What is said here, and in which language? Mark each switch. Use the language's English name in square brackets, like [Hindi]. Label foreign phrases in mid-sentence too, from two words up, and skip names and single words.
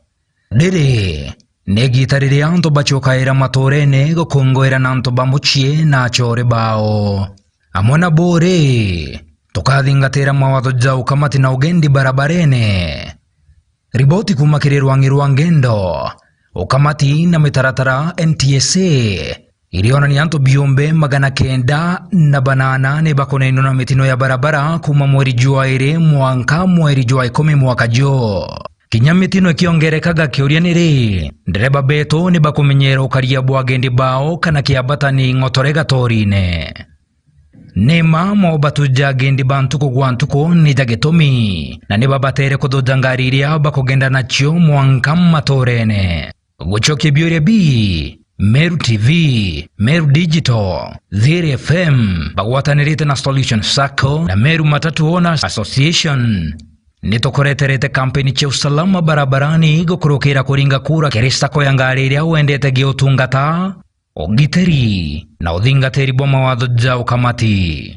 [Meru] dere negi tarire anto bachoka era matorene gukongwera na anto bamuchie na chore bao amona bore tukathingatira mawatho jau kamati na ugendi barabarene riboti kumakirwa ngirwa ngendo ukamati na mitaratara NTSA iliona ni anto biombe magana kenda na banana ne bakonaino na mitino ya barabara kuma mweri jua ere mwanka mweri jua 10 mwaka jo kinyamitino kiongerekaga kiuria niri ndereba beto ne bakumenyera ukaria bwagendi bao kana kiabatani ngotorega torine nema mo batuja gendi bantuko gwantuko ni jagetomi na ne babatere kodojangariria bakogenda nacho mwanka matorene guchoke biore bi Meru TV, Meru Digital, Vire FM, bagwatanirite na Solution Sacco na Meru Matatu Owners Association. Nitokoreterete kampeni cha [Swahili] Usalama Barabarani [Meru] gukurukira kuringa kura kiri sacco ya ngari iria wendete giutungata ogiteri na uthingatiri bwa mawatho jau kamati.